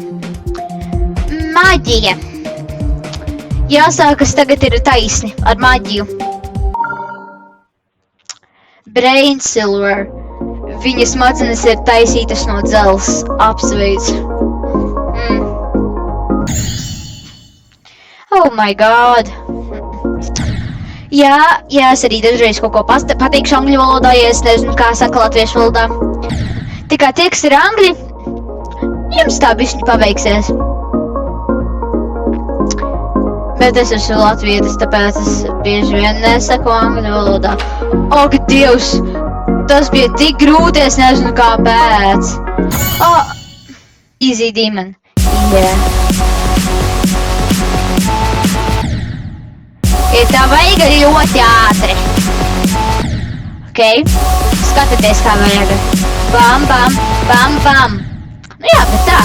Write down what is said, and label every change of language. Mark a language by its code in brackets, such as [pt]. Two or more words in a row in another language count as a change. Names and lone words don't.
[lv] Maģija. Jāsākas tagad ir taisni ar maģiju. [en] Brain Silver. [lv] Viņa smadzenes ir taisītas no dzelzs. Apsveic. [en] Oh my god. [lv] Jā, es arī dažreiz kaut ko pateikšu angļu valodā, ja es nezinu, kā saka latviešu valodā. Tikā tie, kas ir angļi, jums tā bišķiņi paveiksies. Bet es esmu latvietis, tāpēc es bieži vien nesaku angļu valodā. Ak, Dievs! Tas bija tik grūti, es nezinu kāpēc. [en] Easy demon. Yeah. [lv] Ja tā vajag ļoti ātri. Ok? Skatieties, kā vajag. Bam, bam, bam, bam. Nu jā, bet tā.